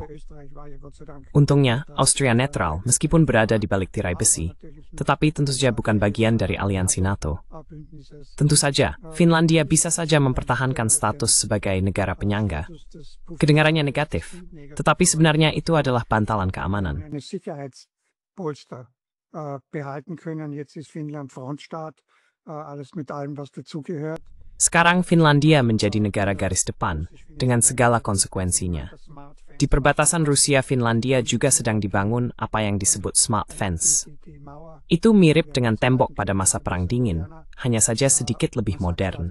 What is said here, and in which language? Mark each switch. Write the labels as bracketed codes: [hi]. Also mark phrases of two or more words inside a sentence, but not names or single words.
[id] Untungnya, Austria netral meskipun berada di balik tirai besi, tetapi tentu saja bukan bagian dari aliansi NATO. Tentu saja, Finlandia bisa saja mempertahankan status sebagai negara penyangga. Kedengarannya negatif, tetapi sebenarnya itu adalah bantalan keamanan. [de] Behalten können. Jetzt ist Finnland Frontstaat, alles mit allem, was dazugehört. [id] Sekarang Finlandia menjadi negara garis depan dengan segala konsekuensinya. Di perbatasan Rusia-Finlandia juga sedang dibangun apa yang disebut [en] smart fence. [id] Itu mirip dengan tembok pada masa Perang Dingin, hanya saja sedikit lebih modern.